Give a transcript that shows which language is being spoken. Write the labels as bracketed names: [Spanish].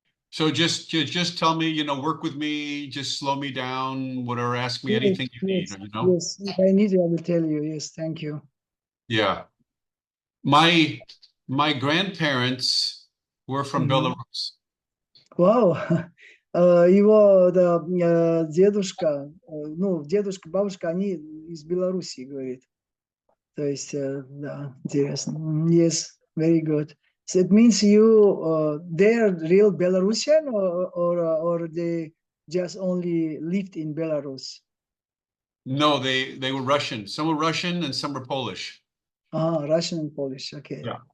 [English] So just tell me, work with me, just slow me down, whatever, ask me anything you need, Yes, if I need it, I will tell you. Yes, thank you. Yeah. My grandparents were from Belarus. Wow. [Russian] Его дедушка, бабушка, они из Беларуси, говорит. То есть, да, интересно. [English] Yes, very good. So it means they're real Belarusian or they just only lived in Belarus? No, they were Russian. Some were Russian and some were Polish. Russian and Polish. Okay.